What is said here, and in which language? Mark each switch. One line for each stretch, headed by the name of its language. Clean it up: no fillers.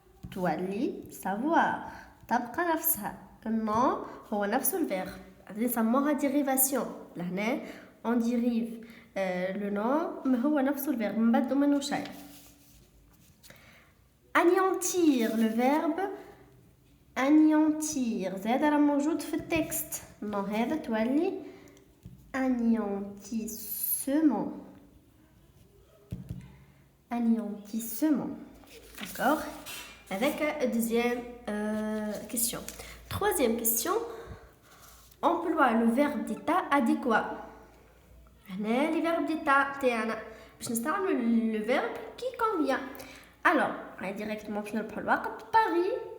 Arabic: تولي savoir. تبقى نفسها. النون هو نفس الفيرب. نسموها dérivation. لهنا
French: on dérive le nom
Arabic: ما هو نفس الفيرب نبدلو منه شيء.
French: anéantir le verbe anéantir
Arabic: زاد راه موجود في التكست. النون هذا تولي anéantissement.
French: Anéantissement. D'accord. Avec la deuxième question. Troisième question. Emploie le verbe d'état adéquat.
Arabic: هنا
French: les verbes d'état
Arabic: تاعنا باش نستعملوا
French: le verbe qui convient. Alors, directement
Arabic: باش نربحوا الوقت.
French: Paris